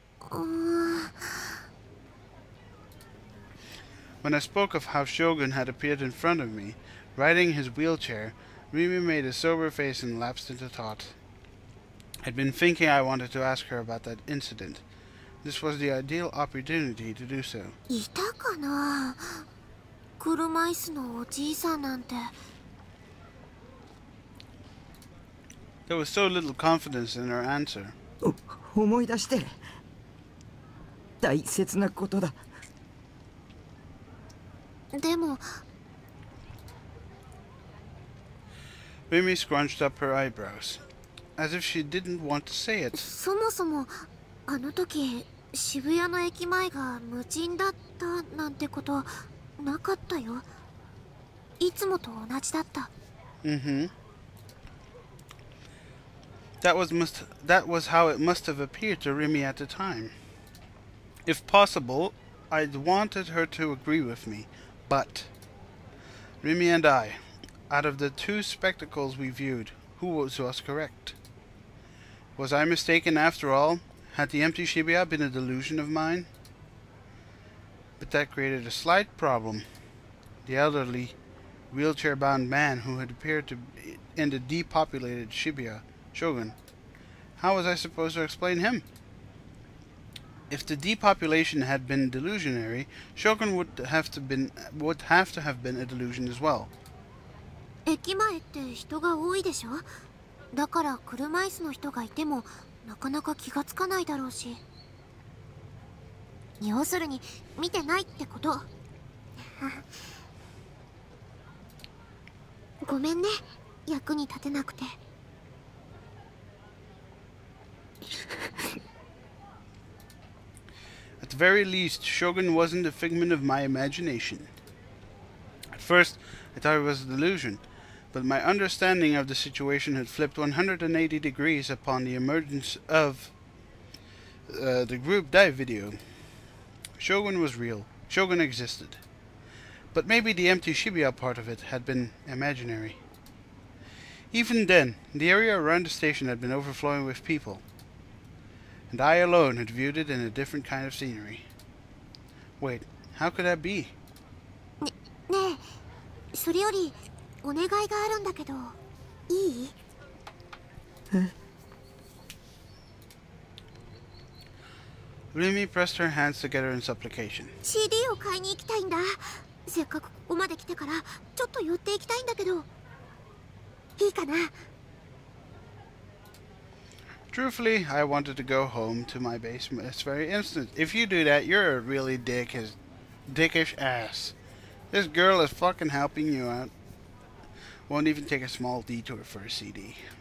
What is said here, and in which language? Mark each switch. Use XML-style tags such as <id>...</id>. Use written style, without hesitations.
<en>When I spoke of how Shogun had appeared in front of me, riding his wheelchair, Remy made a sober face and lapsed into thought. I'd been thinking I wanted to ask her about that incident. This was the ideal opportunity to do so.</en> <ja>いたかな、車椅子のおじいさんなんて。</ja> <en>There was so little confidence in her answer.</en> <ja>思い出して。大切なことだ。でも。</ja> <en>Remy scrunched up her eyebrows, as if she didn't want to say it.</en> <ja>そもそもあの時渋谷の駅前が無人だったなんてことなかったよ。いつもと同じだった。</ja> <en>That was how it must have appeared to Remy at the time. If possible, I'd wanted her to agree with me, but Remy and I, out of the 2 spectacles we viewed, who was correct? Was I mistaken after all? Had the empty Shibuya been a delusion of mine? But that created a slight problem. The elderly, wheelchair-bound man who had appeared in the depopulated Shibuya, Shogun. How was I supposed to explain him? If the depopulation had been delusionary, Shogun would have to have been a delusion as well.</en> <ja>駅前って人が多いでしょ。だから車椅子の人がいてもなかなか気がつかないだろうし。要するに見てないってこと。ごめんね、役に立てなくて。</ja> <en>At the very least, Shogun wasn't a figment of my imagination. At first, I thought it was a delusion, but my understanding of the situation had flipped 180 degrees upon the emergence of the group dive video. Shogun was real. Shogun existed. But maybe the empty Shibuya part of it had been imaginary. Even then, the area around the station had been overflowing with people, and I alone had viewed it in a different kind of scenery. Wait, how could that be?</en> <ja>ねえ、それよりお願いがあるんだけど、いい？え？</ja> <en>Remy pressed her hands together in supplication.</en> <ja>CD を買いに行きたいんだ。せっかくここまで来てからちょっと寄っていきたいんだけど、いいかな</ja> <en>？Truthfully, I wanted to go home to my base this very instant. If you do that, you're a really dickish ass. This girl is fucking helping you out. Won't even take a small detour for a CD.</en>